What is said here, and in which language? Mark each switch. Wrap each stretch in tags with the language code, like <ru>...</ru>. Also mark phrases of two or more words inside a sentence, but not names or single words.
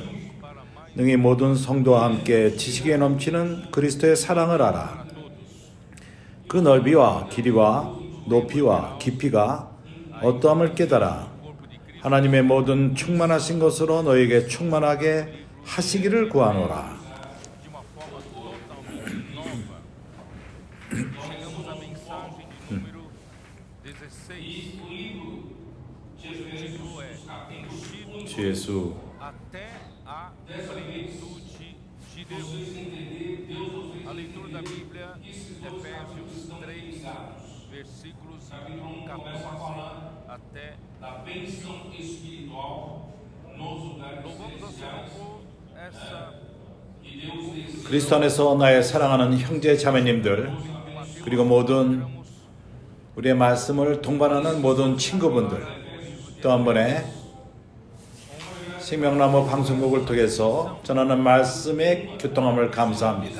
<ko>능히 모든 성도와 함께 지식에 넘치는 그리스도의 사랑을 알아. 그 넓이와 길이와 높이와 깊이가 어떠함을 깨달아 하나님의 모든 충만하신 것으로 너에게 충만하게 하시기를 구하노라.</ko> <pt>chegamos à mensagem de número 16. O título é Enchido</pt> <ko>주 예수</ko> <pt>até a plenitude de Deus. A leitura da Bíblia, Efésios 3, versículos 14 até da bênção espiritual nos lugares Louvamos ao Senhor por essa</pt> <ko>그리스도 안에서 나의 사랑하는 형제 자매님들 그리고 모든 우리의 말씀을 동반하는 모든 친구분들 또 한 번에 생명나무 방송국을 통해서 전하는 말씀의 교통함을 감사합니다.</ko>